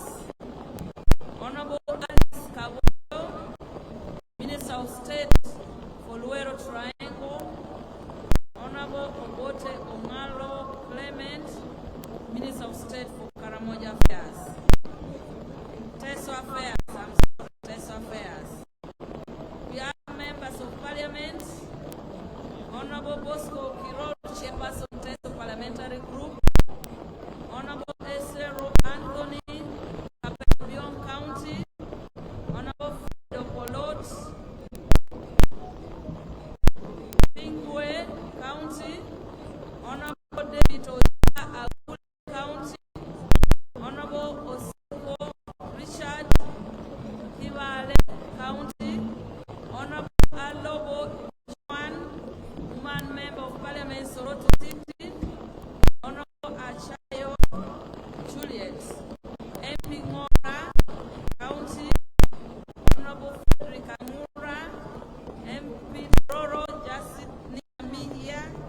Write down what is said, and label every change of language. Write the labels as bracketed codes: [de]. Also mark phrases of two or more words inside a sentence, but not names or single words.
[en] Honorable Alice Kaboyo, Minister of State for Luero Triangle. Honorable Obote Ongalo Clement, Minister of State for Karamoja Affairs. Teso Affairs, I'm sorry, Teso Affairs. We are members of Parliament. Honorable Bosco Kirol, Chairperson Teso Parliamentary Group. Honorable Esero Anthony, Kapebion County. Honorable Fredo Polot, Pingwe County. Honorable David Oza, Aguli County. Honorable Oseko Richard, Kivale County. Honorable Alobo Juan, woman member of Parliament, Soroto City. Honorable Achayo Juliet, MP Ngora County. Honorable Frederick Amura, MP Roro Jasit Niamia.